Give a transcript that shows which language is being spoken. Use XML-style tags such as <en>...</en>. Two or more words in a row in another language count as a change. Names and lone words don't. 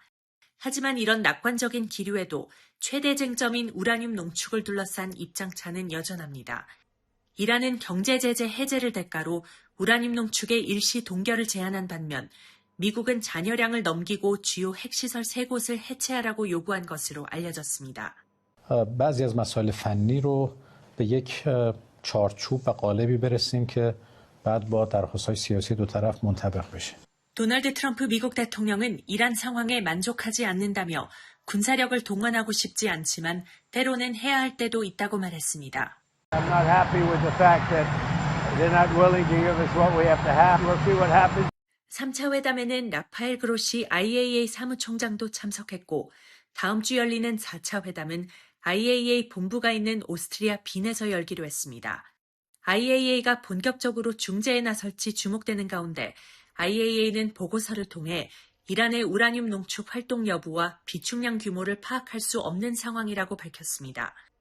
<ko>하지만 이런 낙관적인 기류에도 최대 쟁점인 우라늄 농축을 둘러싼 입장차는 여전합니다. 이란은 경제 제재 해제를 대가로 우라늄 농축의 일시 동결을 제안한 반면 미국은 잔여량을 넘기고 주요 핵시설 3곳을 해체하라고 요구한 것으로 알려졌습니다.</ko> <fa>بعضی از مسائل فنی رو به یک چارچوب و قالبی برسیم که بعد با درخواست‌های سیاسی دو طرف منطبق بشه.</fa> <ko>도널드 트럼프 미국 대통령은 이란 상황에 만족하지 않는다며 군사력을 동원하고 싶지 않지만 때로는 해야 할 때도 있다고 말했습니다.</ko> <en>I'm not happy with the fact that they're not willing to give us what we have to have. We'll see what happens.</en> <ko>3차 회담에는 라파엘 그로시 IAEA 사무총장도 참석했고 다음 주 열리는 4차 회담은 IAEA 본부가 있는 오스트리아 빈에서 열기로 했습니다. IAEA가 본격적으로 중재에 나설지 주목되는 가운데 IAEA는 보고서를 통해 이란의 우라늄 농축 활동 여부와 비축량 규모를 파악할 수 없는 상황이라고 밝혔습니다.</ko>